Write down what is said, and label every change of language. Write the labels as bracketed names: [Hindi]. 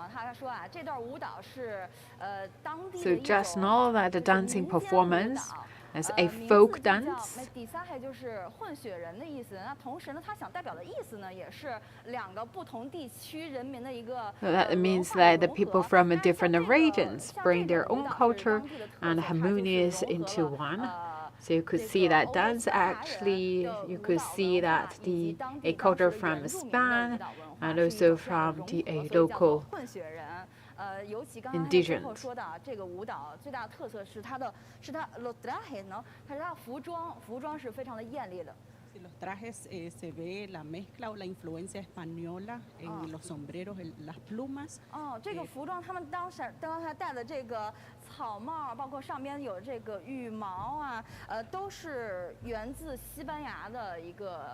[English] So just know that the dancing performance is a folk dance. [Chinese] mestizaje 就是混血人的意思。那同时呢，它想代表的意思呢，也是两个不同地区人民的一个。 [English] So that means that the people from different regions bring their own culture and harmonious into one. So you could see that dance actually, you could see that a culture from Spain and also from the local [Chinese] 尤其刚才最后说的这个舞蹈最大的特色是它 los trajes 呢，它是它的服装是非常的艳丽的。 [Spanish] Los trajes se ve la mezcla o la influencia española en los sombreros, las plumas. [Chinese] 这个服装他们刚才戴的这个草帽，包括上边有这个羽毛啊，都是源自西班牙的一个。